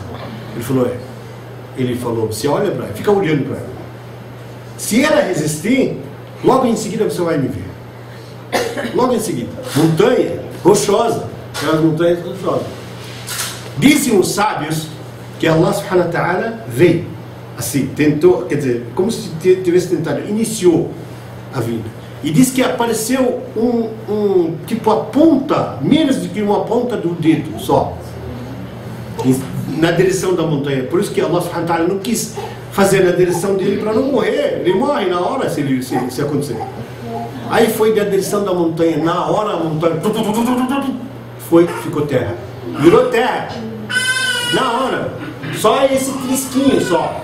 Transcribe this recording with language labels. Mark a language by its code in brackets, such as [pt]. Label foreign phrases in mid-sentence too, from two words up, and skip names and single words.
[pt] Ele falou, Ele falou, você olha para ela, fica olhando para ela. Se ela resistir, logo em seguida você vai me ver. Logo em seguida. Montanha rochosa, aquelas montanhas rochosas. Dizem os sábios que [ar] الله سبحانه وتعالى [pt] veio, assim, tentou, quer dizer, como se tivesse tentado, iniciou a vida. E diz que apareceu tipo a ponta, menos do que uma ponta do dedo só, na direção da montanha. Por isso que [ar] الله سبحانه وتعالى [pt] não quis fazer na direção dele para não morrer. Ele morre na hora se acontecer. Aí foi da direção da montanha, na hora a montanha ficou terra. Virou terra. Na hora. Só esse trisquinho só.